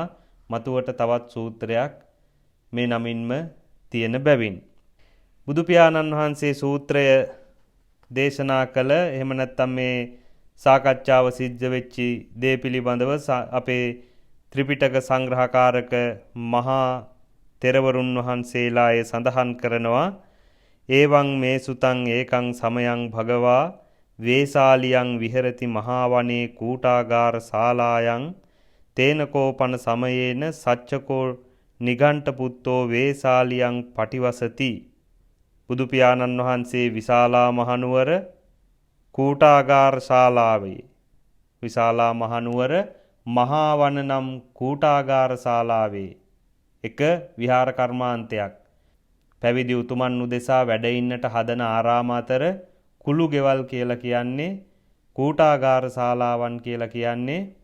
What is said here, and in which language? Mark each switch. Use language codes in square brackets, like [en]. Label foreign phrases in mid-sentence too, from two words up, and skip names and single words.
[si] මතුවට තවත් සූත්‍රයක් මේ නමින්ම තියෙන බැවින් බුදු පියාණන් වහන්සේ සූත්‍රය දේශනා කළ, එහෙම නැත්නම් මේ සාකච්ඡාව සිද්ධ වෙච්චි දේ පිළිබඳව අපේ ත්‍රිපිටක සංග්‍රහකාරක මහා තෙරවරුන් වහන්සේලා ඒ සඳහන් කරනවා. [pi] ඒවං මේ සුතං ඒකං සමයං භගවා වේසාලියං විහෙරති මහා වනේ කූටාගාර ශාලායන් තේනකෝපන සමයේන සච්චකෝ නිගණ්ඨ පුත්තෝ වේසාලියං පටිවසති. [si] බුදු පියාණන් වහන්සේ විශාලා මහනුවර කූටාගාර ශාලාවේ, විශාලා මහනුවර මහා වන නම් කූටාගාර ශාලාවේ එක විහාර කර්මාන්තයක් පැවිදි උතුමන් උදෙසා වැඩ ඉන්නට හදන ආරාම අතර කුළු ගෙවල් කියලා කියන්නේ, කූටාගාර ශාලාවන් කියලා කියන්නේ